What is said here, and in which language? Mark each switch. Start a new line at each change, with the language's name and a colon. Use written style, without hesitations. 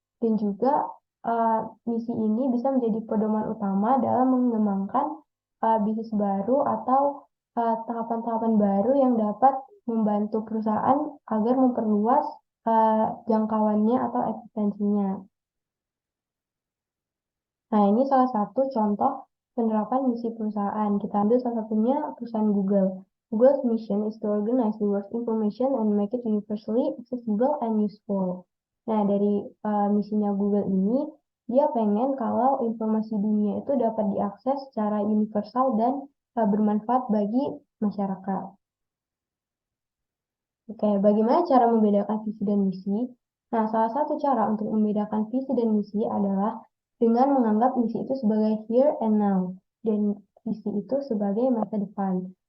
Indonesian: Dan juga misi ini bisa menjadi pedoman utama dalam mengembangkan bisnis baru atau tahapan-tahapan baru yang dapat membantu perusahaan agar memperluas jangkauannya atau eksistensinya. Nah, ini salah satu contoh penerapan misi perusahaan. Kita ambil salah satunya perusahaan Google.
English: Google's mission is to organize the world's information and make it universally accessible and useful.
Indonesian: Nah, dari misinya Google ini, dia pengen kalau informasi dunia itu dapat diakses secara universal dan bermanfaat bagi masyarakat. Oke, bagaimana cara membedakan visi dan misi? Nah, salah satu cara untuk membedakan visi dan misi adalah dengan menganggap misi itu sebagai
English: here and now,
Indonesian: dan visi itu sebagai masa depan.